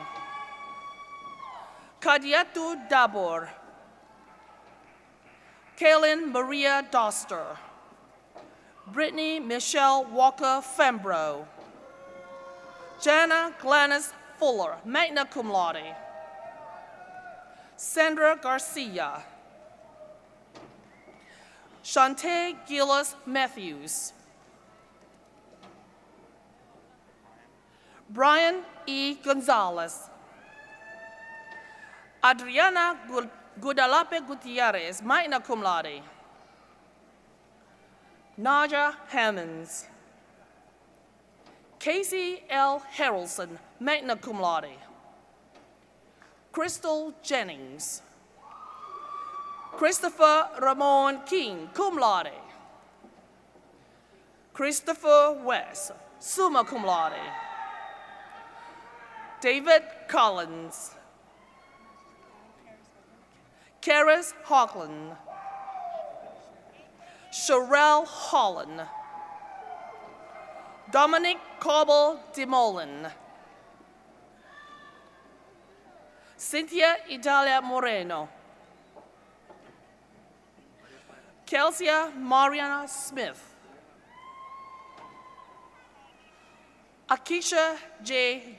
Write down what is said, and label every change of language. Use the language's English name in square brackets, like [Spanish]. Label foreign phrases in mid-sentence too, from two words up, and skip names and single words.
[English] Kadiatu Dabur, Kaylin Maria Doster, Brittany Michelle Walker Fembro, Jana Glennis Fuller, [Latin] magna cum laude, [English] Sandra Garcia, Shantae Gillis Matthews, Brian E. Gonzalez, Adriana Guadalupe Gutierrez, [Latin] magna cum laude, [English] Naja Hammonds, Casey L. Harrelson, [Latin] magna cum laude, [English] Crystal Jennings, Christopher Ramon King, [Latin] cum laude, [English] Christopher West, [Latin] summa cum laude, [English] David Collins, Karis Hoagland, Sherelle Holland, Dominic Coble Demolin, Cynthia Idalia Moreno, Kelsia Mariana Smith, Akisha J.